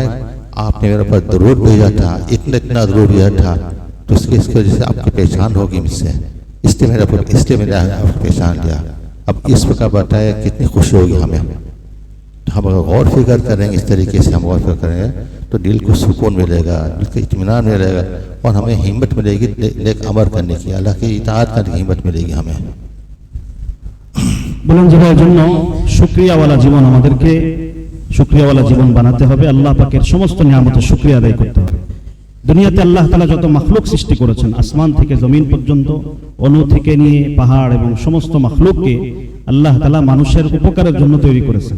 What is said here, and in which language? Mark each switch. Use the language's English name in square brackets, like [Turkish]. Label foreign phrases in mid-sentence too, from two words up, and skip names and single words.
[Urdu] آپ نے میرے پر درود بھیجا تھا، اتنا درود بھیجا تھا، تو اس کی وجہ سے آپ کی پہچان ہوگی مجھ سے، اس لیے میں نے آپ کو پہچان لیا۔ اب اس وقت بتائے کتنی خوشی ہوگی ہمیں۔ ہم اگر غور فکر کریں گے، اس طریقے سے ہم غور فکر کریں گے تو دل کو سکون ملے گا، دل کو اطمینان ملے گا، اور ہمیں ہمت ملے گی نیک عمل کرنے کی، اللہ کی اطاعت کرنے کی ہمت ملے گی ہمیں۔ [Bangla] বলেন যে ভাইয়ের জন্য শুকরিয়াওয়ালা জীবন, আমাদেরকে শুকরিয়াওয়ালা জীবন বানাতে হবে, আল্লাহ পাকের সমস্ত নিয়ামতের শুকরিয়া আদায় করতে হবে। দুনিয়াতে আল্লাহ তাআলা যত মাখলুক সৃষ্টি করেছেন, আসমান থেকে জমিন পর্যন্ত, অণু থেকে নিয়ে পাহাড় এবং সমস্ত মাখলুককে আল্লাহ তাআলা মানুষের উপকারের জন্য তৈরি করেছেন।